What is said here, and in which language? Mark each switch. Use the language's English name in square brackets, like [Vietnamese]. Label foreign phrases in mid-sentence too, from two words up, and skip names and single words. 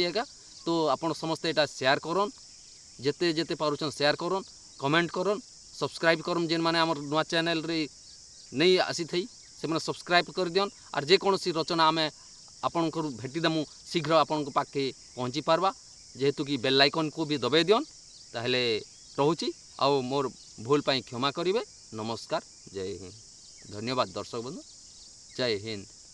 [Odia] ଏକା ତ ଆପଣ ସମସ୍ତେ ଏଇଟା ସେୟାର କରନ୍ ଯେତେ ପାରୁଛନ୍ ସେୟାର କରନ୍ କମେଣ୍ଟ କରନ୍ ସବସ୍କ୍ରାଇବ୍ କରନ୍ ଯେନ୍ମାନେ ଆମର ନୂଆ ଚ୍ୟାନେଲ୍ରେ ନେଇ ଆସିଥାଇ ସେମାନେ ସବସ୍କ୍ରାଇବ୍ କରିଦିଅନ୍ ଆର୍ ଯେକୌଣସି ରଚନା ଆମେ ଆପଣଙ୍କର ଭେଟିଦେମୁ ଶୀଘ୍ର ଆପଣଙ୍କ ପାଖେ ପହଞ୍ଚି ପାର୍ବା ଯେହେତୁ କି [English] bell iconku [Odia] ବି ଦବାଇ ଦିଅନ୍ ତାହେଲେ ରହୁଛି ଆଉ ମୋର ଭୁଲ ପାଇଁ କ୍ଷମା କରିବେ। ନମସ୍କାର, ଜୟ ହିନ୍ଦ। ଧନ୍ୟବାଦ ଦର୍ଶକ ବନ୍ଧୁ, ଜୟ ହିନ୍ଦ।